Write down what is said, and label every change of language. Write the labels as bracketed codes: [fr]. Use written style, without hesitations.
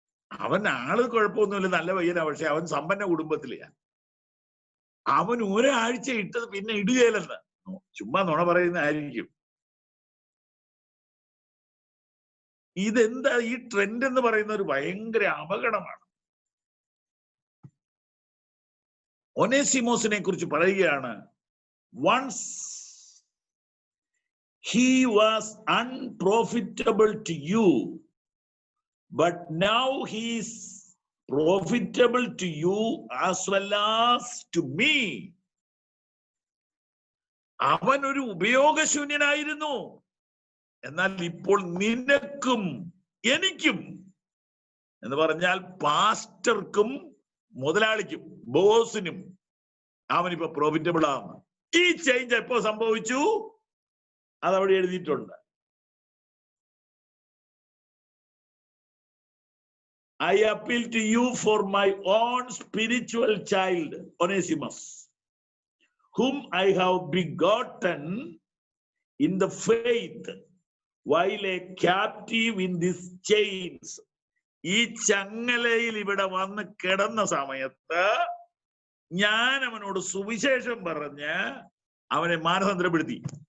[ml] അവൻ ആള് കുഴപ്പമൊന്നുമില്ല, നല്ല പയ്യനാ, പക്ഷെ അവൻ സമ്പന്ന കുടുംബത്തിലെയാ. അവൻ ഒരാഴ്ച ഇട്ടത് പിന്നെ ഇടുകയില്ലെന്ന്. ചുമ്മാ നുണ പറയുന്നതായിരിക്കും. ഇതെന്താ ഈ ട്രെൻഡ് എന്ന് പറയുന്ന ഒരു ഭയങ്കര അപകടമാണ്. ഒനേസിമോസിനെ കുറിച്ച് പറയുകയാണ്, [en] once he was unprofitable to you, but now he is profitable to you as well as to me. [ml] അവൻ ഒരു ഉപയോഗശൂന്യനായിരുന്നു, എന്നാൽ ഇപ്പോൾ നിനക്കും എനിക്കും എന്ന് പറഞ്ഞാൽ പാസ്റ്റർക്കും മുതലാളിക്കും ബോസിനും അവനിപ്പോ പ്രോഫിറ്റബിൾ ആണ്. ഈ ചേഞ്ച് എപ്പോ സംഭവിച്ചു? അതവിടെ എഴുതിയിട്ടുണ്ട്. [en] I appeal to you for my own spiritual child, Onesimus, whom I have begotten in the faith while a captive in these chains. [ml] ഈ ചങ്ങലയിൽ ഇവിടെ വന്ന് കിടന്ന സമയത്ത് ഞാൻ അവനോട് സുവിശേഷം പറഞ്ഞ് അവനെ മാനസാന്തരപ്പെടുത്തി.